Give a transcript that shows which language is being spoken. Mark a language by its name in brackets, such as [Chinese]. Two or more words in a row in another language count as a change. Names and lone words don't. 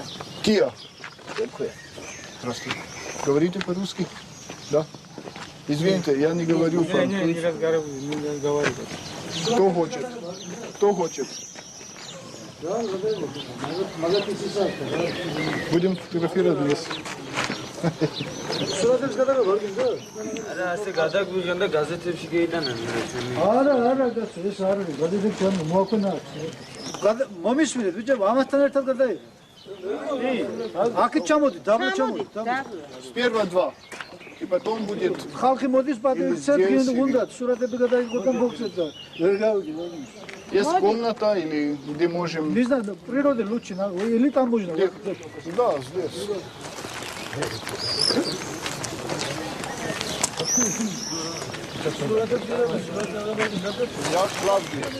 [Russian] Кия. Здравствуйте. Говорите по-русски? Да? Извините, я не говорю по-русски. Не разговариваю. Кто хочет? Кто хочет? Будем фотографировать вместе. [Georgian] მომისმინეთ ბიჭო, ამასთან ერთად გადაიღე. აქეთ ჩამოდი, დაბლა ჩამოდი. [Russian] Сперва 2. И потом будет... [Georgian] ხალხი მოდის პატრიოტი უნდა სურათები გადაიღო და მოგცეთ და ვერ გავიგე. [Russian] Есть комната или где можем... Не знаю, природа лучше, или там можно. Да, здесь. Я правда.